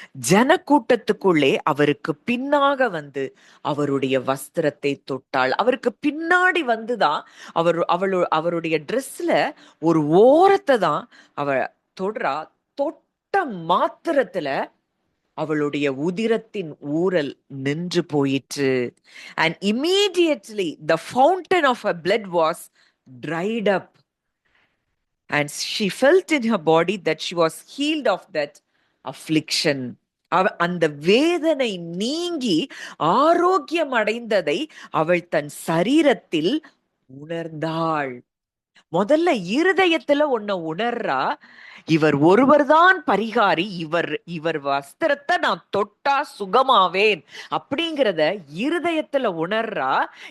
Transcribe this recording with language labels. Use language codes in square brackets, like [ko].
[ta] ஜனக்கூட்டத்துக்குள்ளே அவருக்கு பின்னாக வந்து அவருடைய வஸ்திரத்தை தொட்டாள். அவருக்கு பின்னாடி வந்துதான் அவருடைய ட்ரெஸ்ல ஒரு ஓரத்தை தான் அவ தொடுறா. தொட்ட மாத்திரத்துல அவளுடைய உதிரத்தின் ஊரல் நின்று போயிற்று. [en] And immediately the fountain of her blood was dried up. And she felt in her body that she was healed of that affliction. [ta] அந்த வேதனை நீங்கி ஆரோக்கியம் அடைந்ததை அவள் தன் சரீரத்தில் உணர்ந்தாள். முதல்ல இருதயத்துல ஒன்ன உணர்றா, இவர் ஒருவர்தான் பரிகாரி, இவர் வஸ்திரத்தை நான் தொட்டா சுகமாவேன் அப்படிங்கிறத இருதயத்துல உணர்றா.